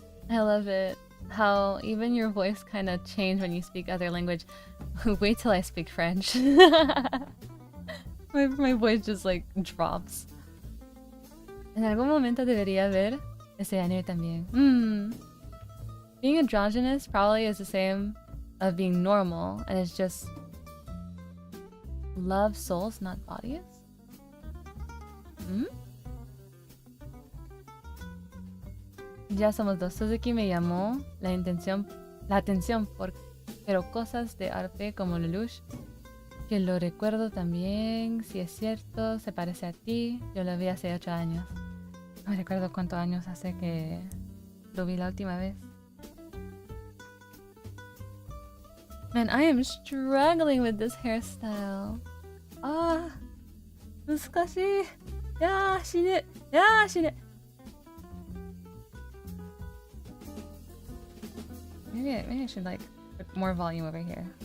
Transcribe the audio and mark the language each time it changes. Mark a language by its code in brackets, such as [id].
[en] I love it. how even your voice kind of changed when you speak other language. Wait till I speak French. my voice just like drops. [es] En algún momento debería ver ese anime también. [en] Being androgynous probably is the same of being normal, and it's just love souls, not bodies. [es] Ya somos dos. Suzuki me llamó la atención pero cosas de arte como Lelouch, que lo recuerdo también, si es cierto, se parece a ti. Yo lo vi hace 8 años. No recuerdo cuántos años hace que lo vi la última vez. [en] Man, I am struggling with this hairstyle. [ja] Ah, 難しい。死ぬ。死ぬ。 [en] Maybe I should like put more volume over here.